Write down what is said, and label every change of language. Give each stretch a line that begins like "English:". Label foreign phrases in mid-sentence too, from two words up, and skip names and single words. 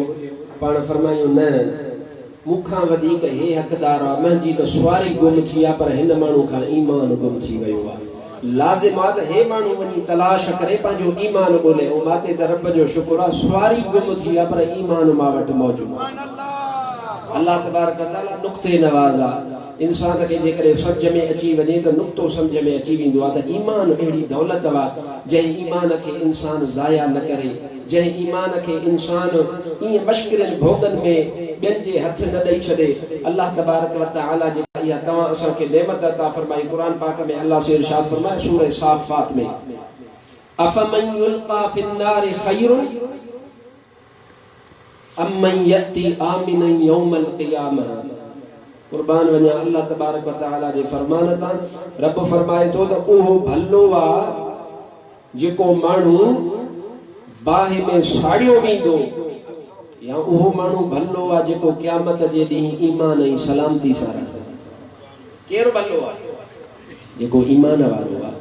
Sindhi: पाण फरमायूं न, मूंखां वधीक हे हक़दार आहे, मुंहिंजी त सुवारी गुम थी आहे, पर हिन माण्हू खां ईमान गुम थी वियो आहे। लाज़िम आहे त हे माण्हू वञी तलाश करे पंहिंजो ईमान ॻोल्हे। ऐं माते त रब जो शुक्र आहे, सुवारी गुम थी आहे पर ईमान मां वटि मौजूदु आहे।
Arabic: الله تبارك وتعالى
Sindhi: नुक़्ते नवाज़ आहे। इंसान खे जेकॾहिं सम्झ में अची वञे त नुक़्तो सम्झ में अची वेंदो आहे त ईमान अहिड़ी दौलत आहे जंहिं ईमान खे इंसान ज़ाया न करे, जंहिं ईमान खे इंसान ईअं मश्किलनि भोगनि में ॿियनि जे हथ न ॾेई छॾे।
Arabic: الله تبارك وتعالى
Sindhi: जेका इहा तव्हां असांखे नेमत अता फरमाई, क़ुरान पाक में अल्लाह से इरशाद फरमाए सूरह साफ़ात में,
Arabic: أفمن يلقى في النار خير أم من يأتي آمنا يوم القيامة.
Sindhi: कुर्बान वञा
Arabic: الله تبارك وتعالى
Sindhi: जे फरमान तां। रब फरमाए थो त उहो भलो आहे जेको माण्हू बाहि में साड़ियो वेंदो, या उहो माण्हू भलो आहे जेको क़यामत जे ॾींहुं ईमान ऐं सलामती सां रहे। केरु भलो आहे? जेको ईमान वारो आहे।